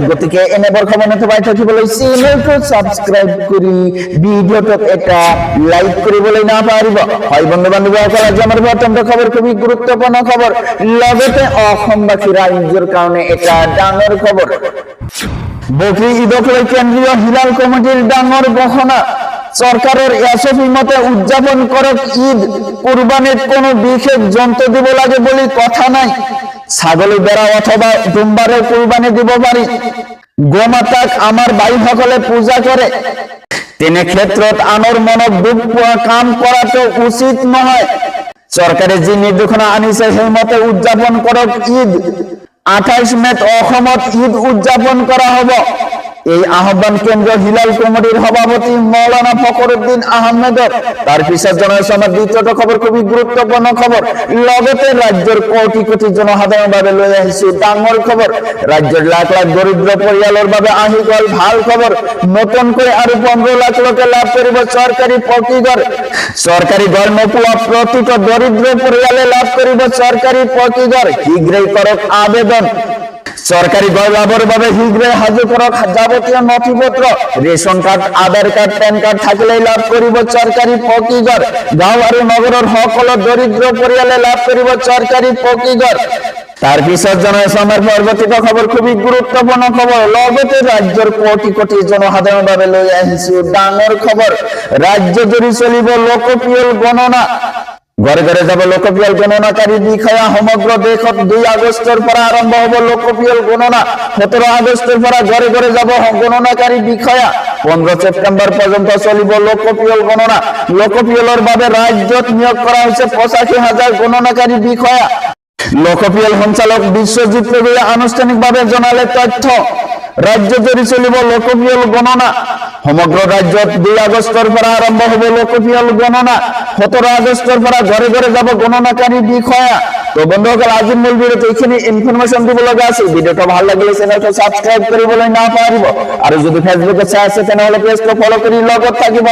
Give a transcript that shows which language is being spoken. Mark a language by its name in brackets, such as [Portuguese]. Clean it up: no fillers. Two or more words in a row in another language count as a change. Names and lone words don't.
[Assamese] গতিকে এনেবোৰ খবৰ নথবাই থাকিবলৈ চেনেলটো ছাবস্ক্ৰাইব কৰি ভিডিঅ'টোত এটা লাইক কৰিবলৈ নাপাহৰিব। হয় বন্ধু বান্ধৱীসকল, আজি আমাৰ অত্যন্ত খবৰ খুবেই গুৰুত্বপূৰ্ণ খবৰ, লগতে অসমবাসী ৰাইজৰ কাৰণে এটা ডাঙৰ খবৰ। বকৰি ঈদক লৈ কেন্দ্ৰীয় হিলাল কমিটিৰ ডাঙৰ ঘোষণা। সরকারের এসপি মতে উদযাপন করক ঈদ। কুরবানির কোনো বিশেষ যন্ত্র দিব লাগে বলে কথা নাই। ছাগলী বেড়া অথবা দুম্বারে কুরবানি দিব পারি। গোমাতাক আমার ভাইসকলে পূজা করে, তেনে ক্ষেত্ৰত আনৰ মনত দুখ পোৱা কাম কৰাটো উচিত নহয়। চৰকাৰে যি নিৰ্দেশনা আনিছে সেইমতে উদযাপন কৰক ঈদ। 28 মেত অসমত ঈদ উদযাপন কৰা হ'ব। এই আহ্বান কেন্দ্ৰীয় হিলাল কমিটিৰ সভাপতি মৌলানা ফখৰুদ্দিন আহমেদৰ। তাৰ পিছত জনাইছো আমাৰ দ্বিতীয়টো খবৰ, খুবই গুৰুত্বপূৰ্ণ খবৰ, লগতে ৰাজ্যৰ কোটি কোটি জনসাধাৰণৰ বাবে লৈ আহিছো ডাঙৰ খবৰ। ৰাজ্যৰ লাখ লাখ দৰিদ্ৰ পৰিয়ালৰ বাবে আহি গ'ল ভাল খবৰ। নতুনকৈ আৰু 15 লাখ লোকে লাভ কৰিব চৰকাৰী পকী ঘৰ। চৰকাৰী ঘৰ নোপোৱা প্ৰতিটো দৰিদ্ৰ পৰিয়ালে লাভ কৰিব চৰকাৰী পকী ঘৰ। শীঘ্ৰেই কৰক আবেদন। সরকারি ঘর লাভের বাবে শীঘ্রই হাজির করক যাবতীয় নথিপত্র। রেশন কার্ড, আধার কার্ড, প্যান কার্ড থাকিলেই লাভ করিব সরকারি পকী ঘর। গাঁও আর নগরের সকল দরিদ্র পরিয়ালে লাভ করিব সরকারি পকী ঘর। তার পিছত জনাইছো আমার পরবর্তীত খবর, খুবই গুরুত্বপূর্ণ খবর, লগতে রাজ্যের কোটি কোটি জনসাধারণ বাবে লৈ আহিছো ডাঙর খবর। রাজ্য জুড়ে চলিব লোকপিয়ল গণনা। ঘরে ঘরে যাব লোকপিয়ল গণনাকারী বিষয়া। সমগ্র দেশত 2 আগস্টৰ পৰা আৰম্ভ হ'ব লোকপিয়ল গণনা। 17 আগস্টৰ পৰা ঘরে ঘরে যাব গণনাকারী বিষয়া। 15 সেপ্টেম্বৰ পৰ্যন্ত চলিব লোকপিয়ল গণনা। লোকপিয়লৰ বাবে ৰাজ্যত নিয়োগ কৰা হৈছে 85,000 গণনাকারী বিষয়া। লোকপিয়ল সঞ্চালক বিশ্বজিৎ পেগুৱে আনুষ্ঠানিকভাৱে জনালে তথ্য। রাজ্য জুড়ে চলিব লোকপিয়ল গণনা। সমগ্র রাজ্যত 2 আগস্টৰ পৰা আৰম্ভ হ'ব লোকপিয়ল গণনা। 17 আগস্টৰ পৰা ঘরে ঘরে যাব গণনাকারী বিষয়া। তো বন্ধুসকল, আজিৰ মূল ভিডিঅ'ত এইখিনি ইনফৰমেশ্যন দিব লগা আছিল। ভিডিঅ'টো ভাল লাগিলে চেনেলটো ছাবস্ক্ৰাইব কৰিবলৈ নাপাহৰিব। আৰু যদি ফেচবুকত চাই আছে তেনেহ'লে পেজটো ফলো কৰি লগত থাকিব।